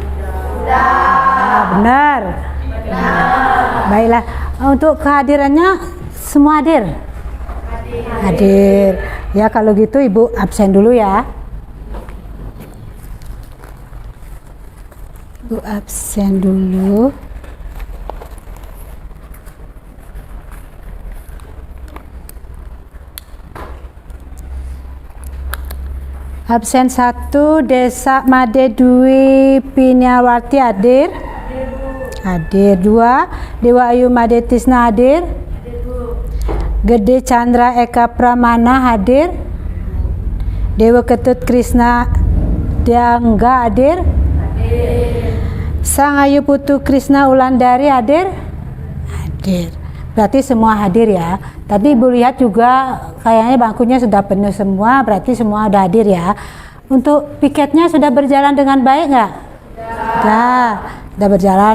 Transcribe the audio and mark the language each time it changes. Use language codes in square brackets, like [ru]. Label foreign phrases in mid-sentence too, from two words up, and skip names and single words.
[id] Benar. Baiklah. Untuk kehadirannya semua hadir? Hadir. Ya, kalau gitu Ibu absen dulu ya. Ibu absen dulu. Absen 1 Desa Made Dwi Pinyawati hadir? Hadir. 2 Dewa Ayu Made Tisna hadir? Gede Chandra Eka Pramana hadir? Dewa Ketut Krishna Diangga hadir? Sang Ayu Putu Krishna Ulandari hadir? Hadir. Berarti semua hadir ya. Tadi Ibu lihat juga kayaknya bangkunya sudah penuh semua, berarti semua sudah hadir ya. Untuk piketnya sudah berjalan dengan baik nggak? Sudah berjalan.